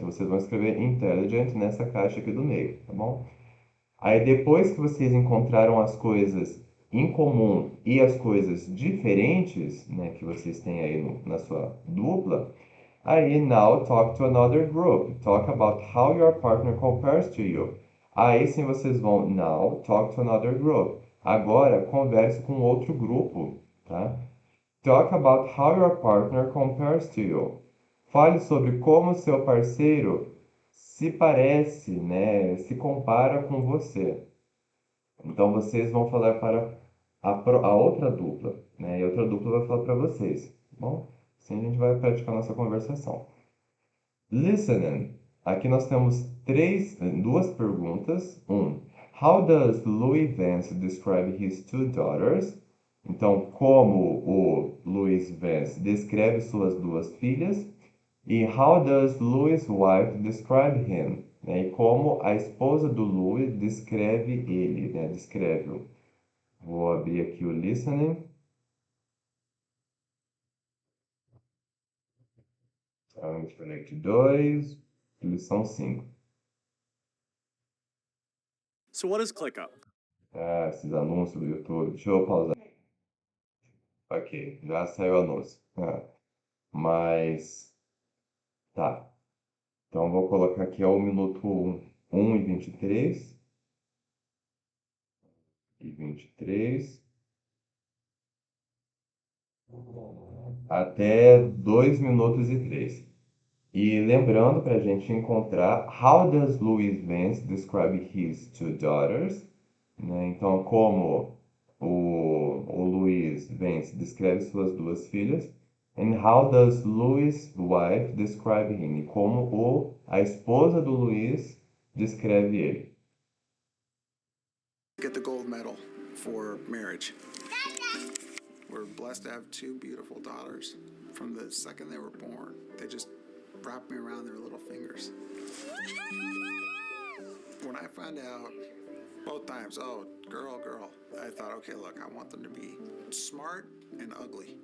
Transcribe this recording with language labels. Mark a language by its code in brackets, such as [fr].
[pt] Vocês vão escrever intelligent nessa caixa aqui do meio, tá bom? Aí depois que vocês encontraram as coisas em comum e as coisas diferentes, né, que vocês têm aí na sua dupla, aí [en] now talk to another group. Talk about how your partner compares to you. [pt] Aí sim vocês vão [en] now talk to another group. [pt] Agora converse com outro grupo, tá? [en] Talk about how your partner compares to you. [pt] Fale sobre como seu parceiro se parece, né, se compara com você. Então vocês vão falar para a outra dupla, né, e a outra dupla vai falar para vocês, tá bom? Assim a gente vai praticar nossa conversação. Listening. Aqui nós temos duas perguntas. [en] How does Louis Vance describe his two daughters? [pt] Então, como o Louis Vance descreve suas duas filhas? [en] E how does Louis' wife describe him? [pt] Né? E como a esposa do Louis descreve ele, né? Descreve-o. Vou abrir aqui o listening. Então, Connect 2, lição 5. [en] So what is ClickUp? [pt] Ah, esses anúncios do YouTube. Deixa eu pausar. Ok, já saiu o anúncio. Mas, tá. Então, vou colocar aqui ao minuto 1 e 23. E 23. Até 2 minutos e 3. E lembrando para a gente encontrar [en] How does Louis Vance describe his two daughters? [pt] Né? Então, como o Louis Vance descreve suas duas filhas. [en] And how does Louis' wife describe him? [pt] E como a esposa do Luiz descreve ele. [en] Get the gold medal for marriage. We're blessed to have two beautiful daughters. From the second they were born, they just wrapped me around their little fingers. When I found out both times, oh, girl, I thought, okay, look, I want them to be smart and ugly.